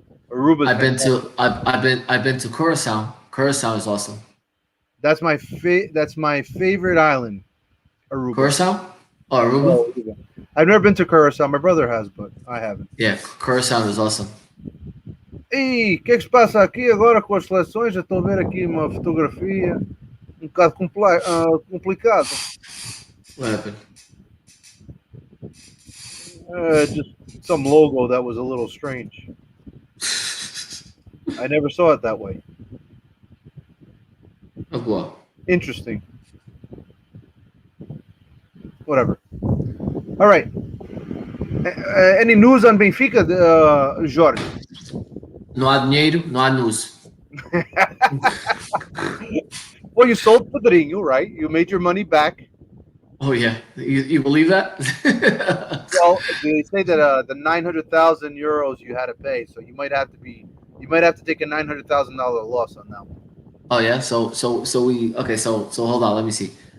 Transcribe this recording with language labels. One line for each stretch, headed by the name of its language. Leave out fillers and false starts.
English: Aruba's I've been to Curacao. Curacao is awesome. That's my favorite island. Aruba. Curacao? Oh, Aruba? Aruba. I've never been to Curacao. My brother has, but I haven't. Yeah, Curacao is awesome.
Portuguese: E o que é que se passa aqui agora com as seleções? Eu estou a ver aqui uma fotografia um bocado complicado.
English: What happened? Just some logo that was a little strange. I never saw it that way. Of what? Interesting. Whatever. All right. Any news on Benfica, Jorge?
Portuguese: Não há dinheiro, não há news.
English: Well, you sold Pedrinho, right? You made your money back. Oh yeah, you believe that? Well, they say that the 900,000 euros you had to pay, so you might have to take a $900,000 loss on that one. Oh yeah, so hold on, let me see.